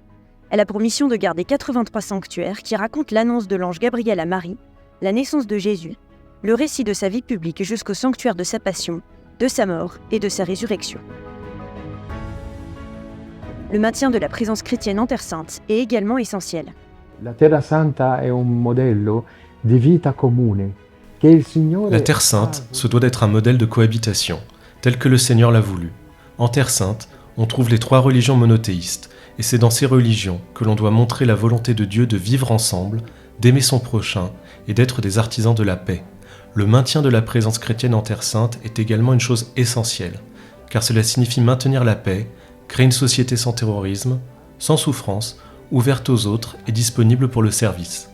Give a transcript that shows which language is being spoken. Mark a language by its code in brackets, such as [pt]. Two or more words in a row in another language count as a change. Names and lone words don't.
[fr] Elle a pour mission de garder 83 sanctuaires qui racontent l'annonce de l'ange Gabriel à Marie, la naissance de Jésus, le récit de sa vie publique jusqu'au sanctuaire de sa passion, de sa mort et de sa résurrection. Le maintien de la présence chrétienne en Terre Sainte est également essentiel. [it] La Terra Santa è un modello di vita comune che il Signore... [fr] La Terre Sainte se doit d'être un modèle de cohabitation, tel que le Seigneur l'a voulu. En Terre Sainte, on trouve les 3 religions monothéistes, et c'est dans ces religions que l'on doit montrer la volonté de Dieu de vivre ensemble, d'aimer son prochain et d'être des artisans de la paix. Le maintien de la présence chrétienne en Terre Sainte est également une chose essentielle, car cela signifie maintenir la paix, créer une société sans terrorisme, sans souffrance, ouverte aux autres et disponible pour le service.